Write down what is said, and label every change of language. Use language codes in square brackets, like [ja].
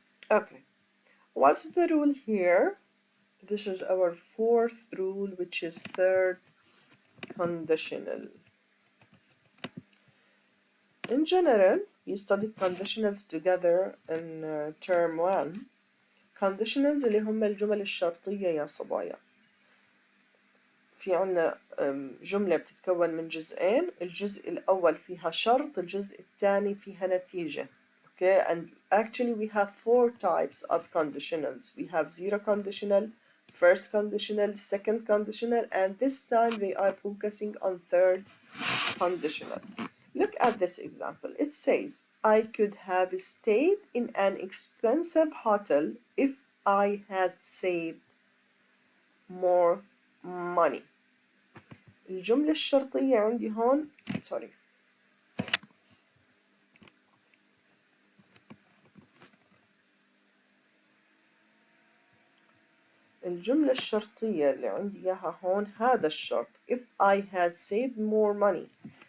[en] Okay. What's the rule here? This is our fourth rule, which is third conditional. In general, we studied conditionals together in term 1. [ar] Conditionals اللي هم الجمل الشرطية يا صبايا. في عنا جملة بتتكون من جزئين. الجزء الأول فيها شرط، الجزء الثاني فيها نتيجة. [en] Okay, and actually we have 4 types of conditionals. We have zero conditional, first conditional, second conditional, and this time they are focusing on third conditional. Look at this example. It says, I could have stayed in an expensive hotel if I had saved more money. [ar] الجملة الشرطية عندي هون sorry. الجملة الشرطية اللي عندي إياها هون هذا الشرط [en] if I had saved more money.